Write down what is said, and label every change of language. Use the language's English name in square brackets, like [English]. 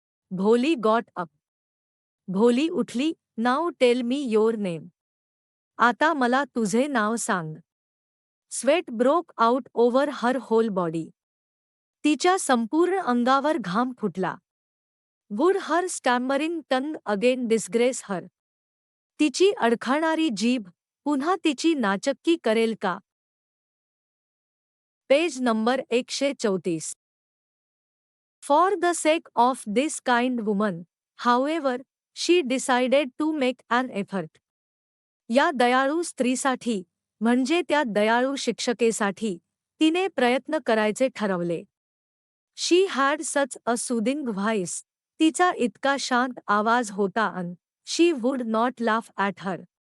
[English] Bholi got up. [Marathi] भोली उठली. [English] नाव tell me your name. [Marathi] आता मला तुझे नाव सांग. [English] Sweat broke out over her whole body. [Marathi] तिच्या संपूर्ण अंगावर घाम फुटला. [English] Would her stammering tongue again disgrace her. [Marathi] तिची अडखळणारी जीभ पुन्हा तिची नाचक्की करेल का? [English] Page number 134. For the sake of this kind woman, however, she decided to make an effort. [Marathi] या दयाळू स्त्रीसाठी, म्हणजे त्या दयाळू शिक्षकेसाठी, तिने प्रयत्न करायचे ठरवले. [English] She had such a soothing voice. [Marathi] तिचा इतका शांत आवाज होता [English] अन she would not laugh at her.